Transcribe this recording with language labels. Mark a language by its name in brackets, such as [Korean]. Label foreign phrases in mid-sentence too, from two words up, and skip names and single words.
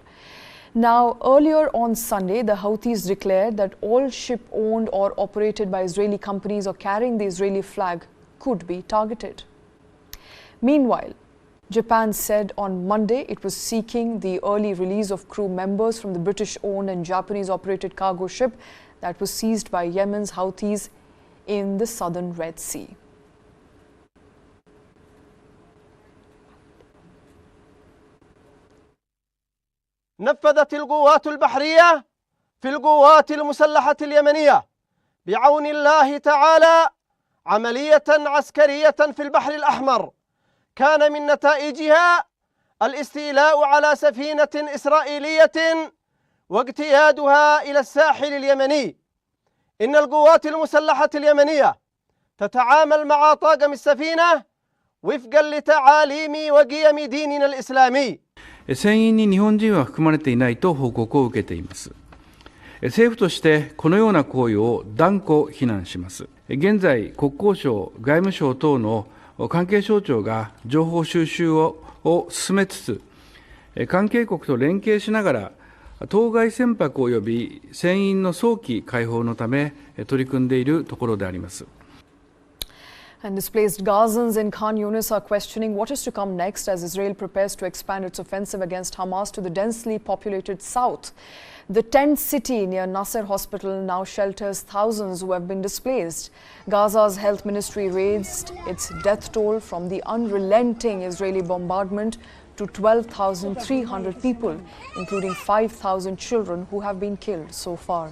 [English] Now, earlier on Sunday, the Houthis declared that all ship owned or operated by Israeli companies or carrying the Israeli flag could be targeted. Meanwhile, Japan said on Monday it was seeking the early release of crew members from the British-owned and Japanese-operated cargo ship that was seized by Yemen's Houthis in the southern Red Sea. [Arabic] نفذت القوات البحرية في القوات المسلحة اليمنية بعون الله تعالى عملية عسكرية في البحر الأحمر كان من نتائجها الاستيلاء على سفينة إسرائيلية واجتيازها إلى الساحل اليمني. إن القوات المسلحة اليمنية تتعامل مع طاقم السفينة وفقا لتعاليم وقيم ديننا الإسلامي. [Japanese] 船員に日本人は含まれていないと報告を受けています。政府としてこのような行為を断固非難します。現在、国交省、外務省等の関係省庁が情報収集を進めつつ、関係国と連携しながら、当該船舶及び船員の早期解放のため取り組んでいるところであります。 [English] And displaced Gazans in Khan Yunis are questioning what is to come next as Israel prepares to expand its offensive against Hamas to the densely populated south. The tent city near Nasser Hospital now shelters thousands who have been displaced. Gaza's health ministry raised its death toll from the unrelenting Israeli bombardment to 12,300 people, including 5,000 children who have been killed so far.